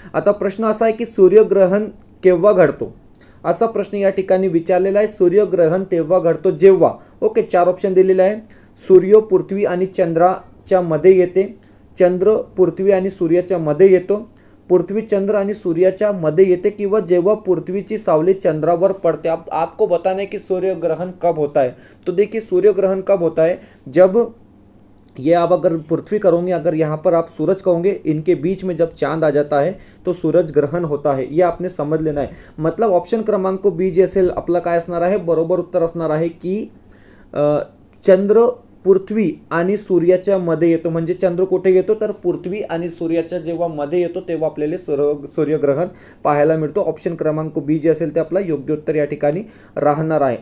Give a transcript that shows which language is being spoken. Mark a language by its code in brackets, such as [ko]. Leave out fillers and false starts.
[mr] आता प्रश्न असा आहे की सूर्यग्रहण केव्हा घडतो? असा प्रश्न या ठिकाणी विचारलेला आहे। सूर्यग्रहण तेव्हा घडतो जेव्हा, ओके, 4 ऑप्शन दिलेले आहे, सूर्य पृथ्वी आणि चंद्राच्या मध्ये येते, चंद्र पृथ्वी आणि सूर्याच्या मध्ये येतो, पृथ्वी चंद्र आणि सूर्याच्या मध्ये येते, किंवा जेव्हा पृथ्वीची सावली चंद्रावर पड़ते। [hi] अब आपको बताना है कि सूर्य ग्रहण कब होता है। तो देखिए सूर्य ग्रहण कब होता है, जब ये आप अगर पृथ्वी करोगे, अगर यहाँ पर आप सूरज कहोगे, इनके बीच में जब चांद आ जाता है तो सूरज ग्रहण होता है, ये आपने समझ लेना है। [mr] मतलब ऑप्शन क्रमांक बी जे असेल आपला काय असणार आहे बरोबर उत्तर असणार आहे की चंद्र पृथ्वी आणि सूर्याच्या मध्ये येतो। म्हणजे चंद्र कुठे येतो तर पृथ्वी आणि सूर्याच्या जेव्हा मध्ये येतो तेव्हा आपल्याला सूर्यग्रहण पाहायला मिळतो। ऑप्शन क्रमांक बी जे असेल ते आपला योग्य उत्तर या ठिकाणी राहणार आहे।